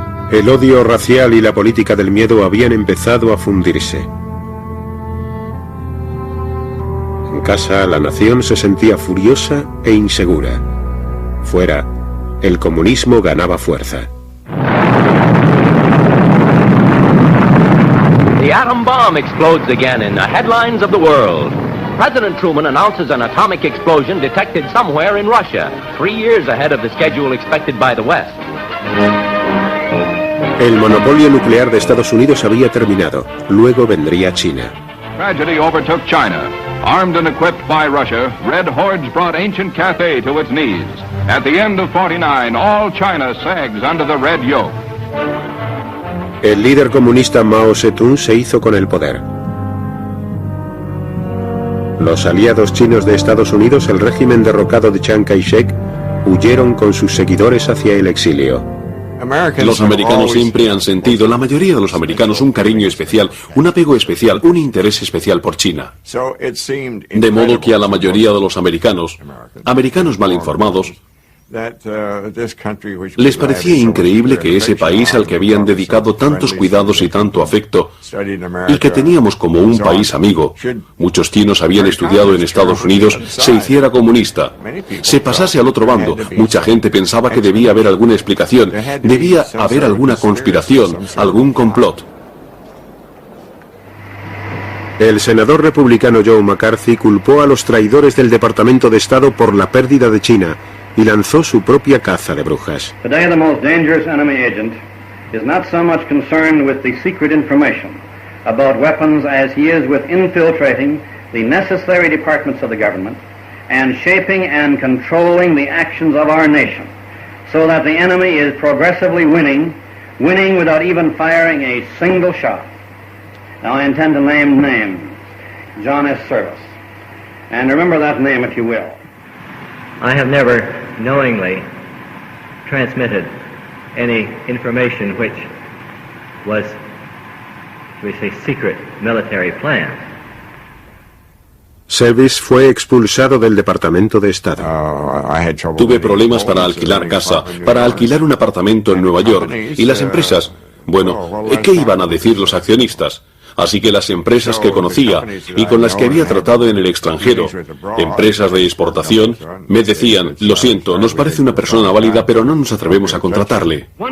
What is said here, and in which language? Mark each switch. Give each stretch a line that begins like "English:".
Spanish: El odio racial y la política del miedo habían empezado a fundirse. En casa, la nación se sentía furiosa e insegura. Fuera, el comunismo ganaba fuerza.
English: The atom bomb explodes again in the headlines of the world. President Truman announces an atomic explosion detected somewhere in Russia, 3 years ahead of the schedule expected by the West.
Spanish: El monopolio nuclear de Estados Unidos había terminado. Luego vendría China.
English: Tragedy overtook China. Armed and equipped by Russia, red hordes brought ancient Cathay to its knees. At the end of 49, all China sags under the red yoke.
Spanish: El líder comunista Mao Zedong se hizo con el poder. Los aliados chinos de Estados Unidos, el régimen derrocado de Chiang Kai-shek, huyeron con sus seguidores hacia el exilio. Los americanos siempre han sentido, la mayoría de los americanos, un cariño especial, un apego especial, un interés especial por China. De modo que a la mayoría de los americanos mal informados, les parecía increíble que ese país al que habían dedicado tantos cuidados y tanto afecto, y que teníamos como un país amigo, muchos chinos habían estudiado en Estados Unidos, se hiciera comunista, se pasase al otro bando. Mucha gente pensaba que debía haber alguna explicación, debía haber alguna conspiración, algún complot. El senador republicano Joe McCarthy culpó a los traidores del Departamento de Estado por la pérdida de China y lanzó su propia caza de brujas.
English: Today the most dangerous enemy agent is not so much concerned with the secret information about weapons as he is with infiltrating the necessary departments of the government and shaping and controlling the actions of our nation so that the enemy is progressively winning without even firing a single shot. Now I intend to name names. John S. Service. And remember that name if you will. I have never knowingly transmitted any information which was, we say, secret military plan.
Spanish: Service fue expulsado del Departamento de Estado. Tuve problemas para alquilar casa, para alquilar un apartamento en Nueva York, y las empresas, bueno, ¿qué iban a decir los accionistas? Así que las empresas que conocía y con las que había tratado en el extranjero, empresas de exportación, me decían, lo siento, nos parece una persona válida, pero no nos atrevemos a contratarle.